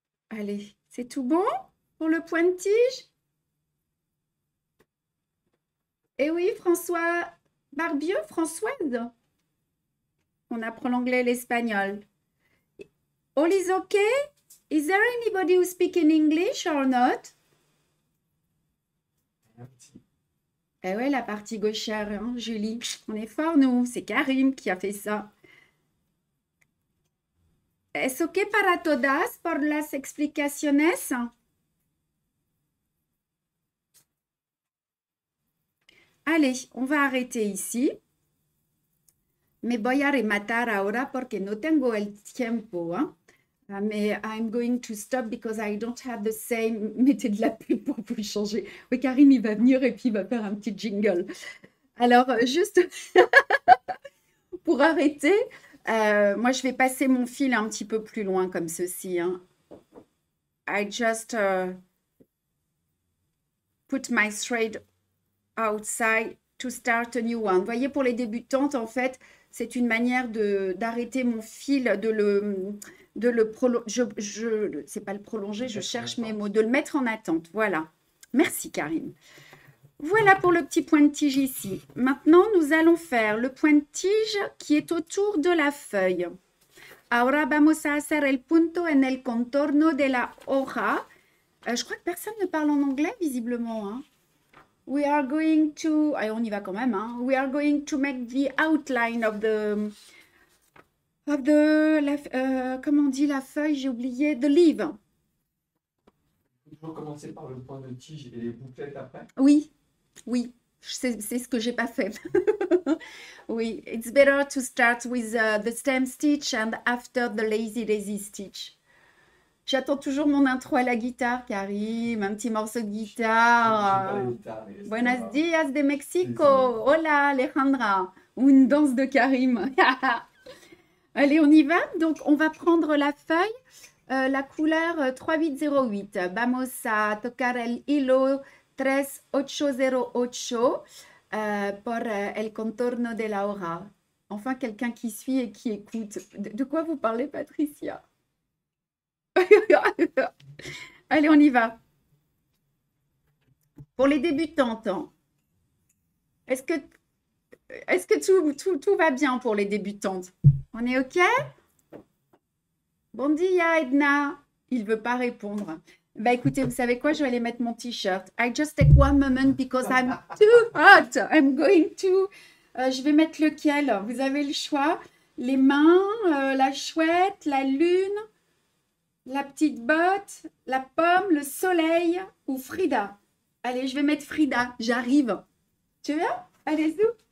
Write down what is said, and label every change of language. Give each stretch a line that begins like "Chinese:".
French: Allez, c'est tout bon pour le point de tige? Eh oui, François Barbieux, Françoise. On apprend l'anglais et l'espagnol.
English: All is okay? Is there anybody who speaks in English or not?
French: Un petit. Eh ouais, la partie gauchère, hein, Julie. On est fort, nous. C'est Karim qui a fait ça.
Spanish: ¿Es ok para todas por las explicaciones?
French: Allez, on va arrêter ici.
Spanish: Me voy a rematar ahora porque no tengo el tiempo, hein.
English: Mais I'm going to stop because I don't have the same.
French: Mettez de la pub pour vous changer. Oui, Karim, il va venir et puis il va faire un petit jingle. Alors, juste pour arrêter, moi, je vais passer mon fil un petit peu plus loin comme ceci, hein.
English: I just put my thread outside to start a new one.
French: Vous voyez, pour les débutantes, en fait, c'est une manière d'arrêter mon fil, de le prolonger. C'est pas le prolonger, je cherche mes mots. De le mettre en attente. Voilà. Merci, Karim. Voilà pour le petit point de tige ici. Maintenant, nous allons faire le point de tige qui est autour de la feuille.
Spanish: Ahora vamos a hacer el punto en el contorno de la hoja.
French: Je crois que personne ne parle en anglais, visiblement, hein.
English: We are going to...
French: Allez, on y va quand même, hein.
English: We are going to make the outline of the...
French: comment on dit la feuille? J'ai oublié.
English: The leaf.
French: Il faut toujours commencer par le point de tige et les bouclettes après. Oui, oui. C'est ce que j'ai pas fait.
English: Oui, it's better to start with the stem stitch and after the lazy daisy stitch.
French: J'attends toujours mon intro à la guitare, Karim, un petit morceau de guitare.
Spanish: Buenos días de Mexico. Hola, Alejandra.
French: Ou une danse de Karim. Allez, on y va. Donc, on va prendre la feuille, la couleur 3808. Vamos a tocar el hilo 3808 por el contorno de la hoja. Enfin, quelqu'un qui suit et qui écoute. De quoi vous parlez, Patricia? Allez, on y va. Pour les débutantes, hein. Est-ce que tout va bien pour les débutantes? On est OK? Bon dia, Edna. Il ne veut pas répondre. Bah écoutez, vous savez quoi? Je vais aller mettre mon t-shirt.
English: I just take one moment because I'm too hot. I'm going to...
French: je vais mettre lequel? Vous avez le choix. Les mains, la chouette, la lune. La petite botte, la pomme, le soleil ou Frida? Allez, je vais mettre Frida. J'arrive. Tu viens? Allez, zou.